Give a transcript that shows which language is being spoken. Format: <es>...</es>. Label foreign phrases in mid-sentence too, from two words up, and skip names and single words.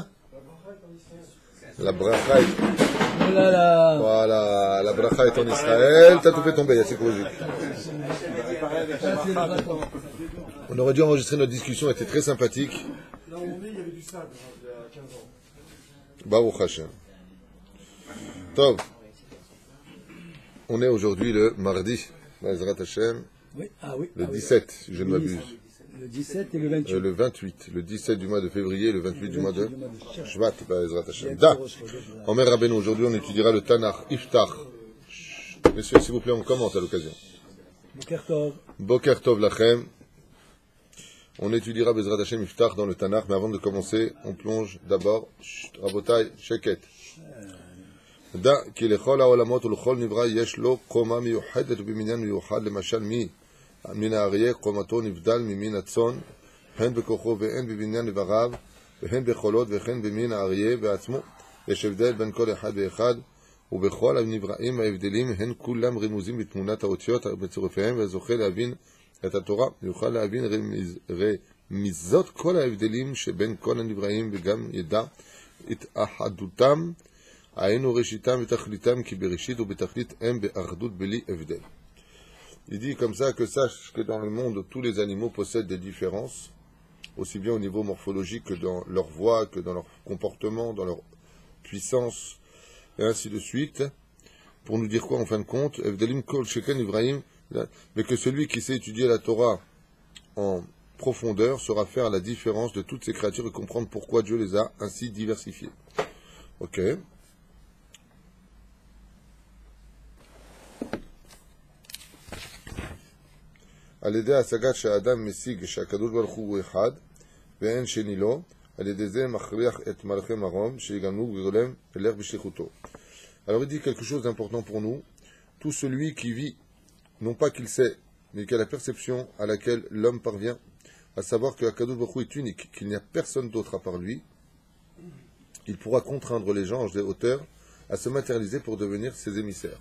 <fr>La bracha est... Oh là là. Voilà, la bracha est en Israël, t'as tout fait tomber, c'est quoi? On aurait dû enregistrer notre discussion, elle était très sympathique. Là où on est, il y avait du sable il y a 15 ans.</fr> <he>ברוך השם. טוב.</he> <fr>On est aujourd'hui le mardi,</fr> <he>בעזרת השם,</he> <fr>Oui, le 17, si je ne m'abuse. Le 17 et le 28. Le 28, le 17 du mois de février, le 28 du mois de Shvat,</fr> <he>בעזרת השם.</he> <fr>Da.</fr> <he>דע. אומר רבינו,</he> <fr>aujourd'hui on étudiera le Tanakh, Iftar. Messieurs, s'il vous plaît, on commente à l'occasion.</fr> <he>בוקר טוב. בוקר טוב לכם.</he> <fr>On étudiera</fr> <he>בעזרת השם</he> <fr>Iftar dans le Tanakh, mais avant de commencer, on plonge d'abord,</fr> <he>רבותי, שקט. דע, כי לכל העולמות ולכל נברא יש לו קומה מיוחדת במנין מיוחד lמשל מן האריה קומתו נבדל ממין הצאן, הן בכוחו והן בבניין איבריו, והן בחולות וכן במין האריה בעצמו. יש הבדל בין כל אחד ואחד, ובכל הנבראים ההבדלים הן כולם רמוזים בתמונת האותיות בצירופיהם, והזוכה להבין את התורה יוכל להבין רמיזות כל ההבדלים שבין כל הנבראים, וגם ידע את אחדותם, היינו ראשיתם ותכליתם, כי בראשית ובתכלית הם באחדות בלי הבדל.</he> <fr>Il dit comme ça que sache que dans le monde, tous les animaux possèdent des différences, aussi bien au niveau morphologique que dans leur voix, que dans leur comportement, dans leur puissance, et ainsi de suite. Pour nous dire quoi en fin de compte? Mais que celui qui sait étudier la Torah en profondeur saura faire la différence de toutes ces créatures et comprendre pourquoi Dieu les a ainsi diversifiées. Ok.</fr> <he>על ידי השגת שהאדם משיג שהקדוש ברוך הוא אחד ואין שני לו, על ידי זה מכריח את מלאכי מרום שיגמנו וגולם אלך בשליחותו.</he> <fr>Alors il dit quelque chose d'important pour nous. Tout celui qui vit, non pas qu'il sait, mais qui a la perception à laquelle l'homme parvient, à savoir que</fr> <he>הקדוש ברוך הוא</he> <fr>est unique, qu'il n'y a personne d'autre à part lui, il pourra contraindre les anges des hauteurs à se matérialiser pour devenir ses émissaires.</fr>